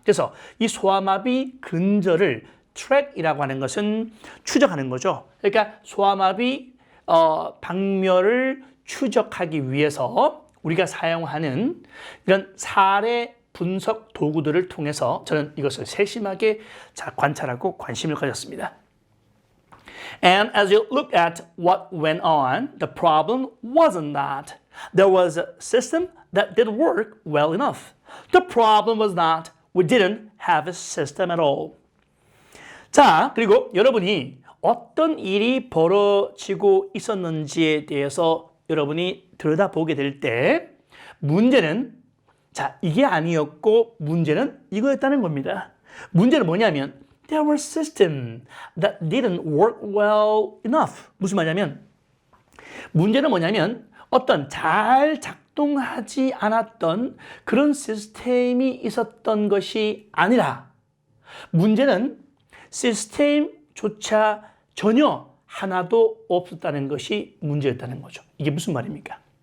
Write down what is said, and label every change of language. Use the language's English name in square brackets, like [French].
[Korean] 그래서 이 소아마비 근절을 track이라고 하는 것은 추적하는 거죠. 그러니까 소아마비 박멸을 추적하기 위해서 우리가 사용하는 이런 사례 분석 도구들을 통해서 저는 이것을 세심하게 관찰하고 관심을 가졌습니다. [English] And as you look at what went on, the problem wasn't that there was a system that didn't work well enough. The problem was not we didn't have a system at all. [Korean] 자, 그리고 여러분이 어떤 일이 벌어지고 있었는지에 대해서 여러분이 들여다보게 될 때 문제는 자, 이게 아니었고 문제는 이거였다는 겁니다. 문제는 뭐냐면 [English] there were systems that didn't work well enough. [Korean] 무슨 말이냐면 문제는 뭐냐면 어떤 잘 작동하지 않았던 그런 시스템이 있었던 것이 아니라 문제는 시스템조차 전혀 하나도 없었다는 것이 문제였다는 거죠. 이게 무슨 말입니까?